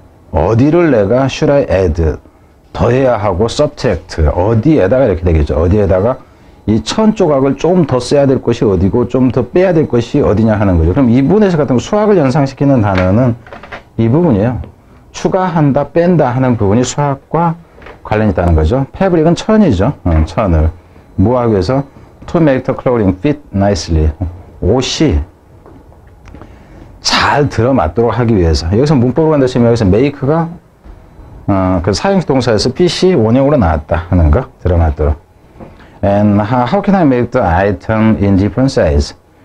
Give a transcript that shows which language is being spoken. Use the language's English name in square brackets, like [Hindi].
[Korean] 어디를 내가 [English] should I add [Korean] 더해야 하고 subtract 어디에다가 이렇게 되겠죠. 어디에다가 이 천 조각을 좀 더 써야 될 것이 어디고 좀 더 빼야 될 것이 어디냐 하는 거죠. 그럼 이 부분에서 같은 수학을 연상시키는 단어는 이 부분이에요. 추가한다, 뺀다 하는 부분이 수학과 관련이 있다는 거죠. 패브릭은 천이죠. 천을 뭐하기 위해서 [English] to make the clothing fit nicely. [Korean] 옷이 잘 들어맞도록 하기 위해서. 여기서 문법으로 간다 치면 여기서 make가 그 사용식 동사에서 fit이 원형으로 나왔다 하는 거. 들어맞도록. [English] And how can I make the item in different size?